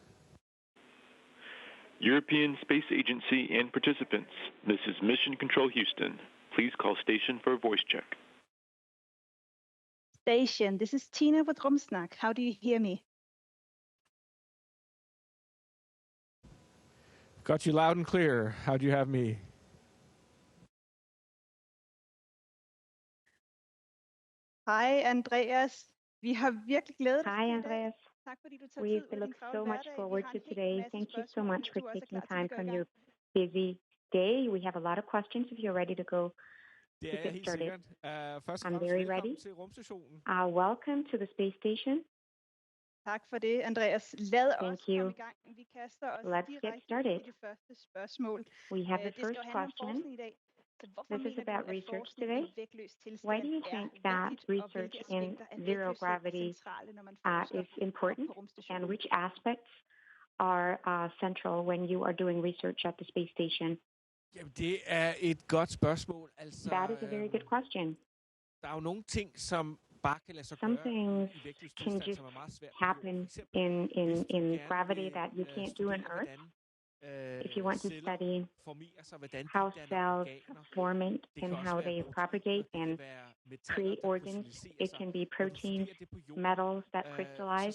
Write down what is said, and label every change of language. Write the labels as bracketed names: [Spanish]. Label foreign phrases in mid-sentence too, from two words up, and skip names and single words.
[English] European Space Agency and participants, this is Mission Control Houston. Please call station for a voice check. Station, this is Tina with Rumsnak. How do you hear me? Got you loud and clear. How do you have me? [Danish] Hej Andreas. Vi har virkelig glædet os. [English] Hi, Andreas. [Danish] Tak fordi du tager [English] We've [Danish] tid ud af din [English] looked [Danish] travle [English] so much [Danish] hverdag. [English] forward [Danish] Vi har [English] to [Danish] en hel [English] today. [Danish] masse [English] Thank you so [Danish] spørgsmål, [English] much [Danish] hvis [English] for [Danish] du også er [English] taking [Danish] klar til [English] time [Danish] at gå i [English] from [Danish] gang. [English] your busy day. We have a lot of questions if you're ready to go. [Danish] Det [English] to [Danish] er jeg [English] get [Danish] helt [English] started. [Danish] sikkert. Først og [English] I'm [Danish] fremmest [English] very [Danish] velkommen [English] ready. [Danish] til rumstationen. [English] Welcome to the space station. [Danish] Tak for det, Andreas. Lad [English] Thank [Danish] os [English] you. [Danish] komme i gang. Vi kaster os [English] Let's get [Danish] direkte [English] started. [Danish] i det første spørgsmål. [English] We have the [Danish] Det skal [English] first [Danish] jo handle om [English] question. [Danish] forskning i dag. Så hvorfor [English] This is [Danish] mener du, [English] about [Danish] at [English] research [Danish] forskning [English] today. [Danish] i vægtløs tilstand [English] Why do you [Danish] er [English] think that [Danish] vigtigt, og [English] research [Danish] hvilke [English] in [Danish] aspekter af [English] zero [Danish] vægtløshed er [English] gravity [Danish] centrale, når man forsker [English] is important, [Danish] på [English] and [Danish] rumstationen? [English] which aspects are central when you are doing research at the space station? [Danish] Jamen, det er et godt spørgsmål. Altså, [English] That is a very good question. [Danish] Der er jo nogle ting, som bare kan lade sig [English] Some [Danish] gøre [English] things [Danish] i vægtløs [English] can [Danish] tilstand, [English] just [Danish] som er meget svært. [English] happen in gravity that you can't do on Earth. If you want to study how cells form it and how they propagate and create organs, it can be proteins, metals that crystallize.